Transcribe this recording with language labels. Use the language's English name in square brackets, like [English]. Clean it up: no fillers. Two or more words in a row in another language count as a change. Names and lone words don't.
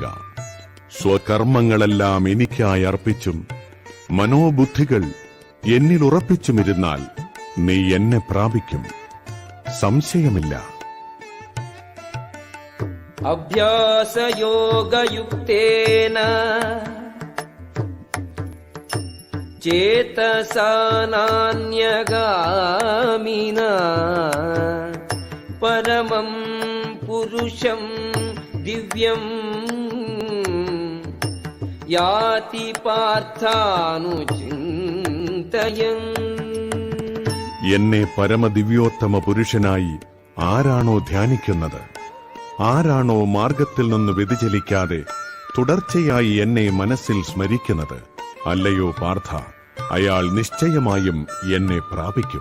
[Malayalam] സ്വകർമ്മങ്ങളെല്ലാം എനിക്കായി അർപ്പിച്ചും മനോബുദ്ധികൾ എന്നിൽ ഉറപ്പിച്ചുമിരുന്നാൽ നീ എന്നെ പ്രാപിക്കും, സംശയമില്ല. [Sanskrit] അഭ്യാസയോഗയുക്തേന ചേതസാ നാന്യഗാമിനാ പരമം പുരുഷം ദിവ്യം യാതി പാർത്ഥാനുചിന്തയൻ. [Malayalam] എന്നെ പരമദിവ്യോത്തമ പുരുഷനായി ആരാണോ ധ്യാനിക്കുന്നത്, ആരാണോ മാർഗത്തിൽ നിന്ന് വ്യതിചലിക്കാതെ തുടർച്ചയായി എന്നെ മനസ്സിൽ സ്മരിക്കുന്നത്, അല്ലയോ പാർത്ഥ, അയാൾ നിശ്ചയമായും എന്നെ പ്രാപിക്കും.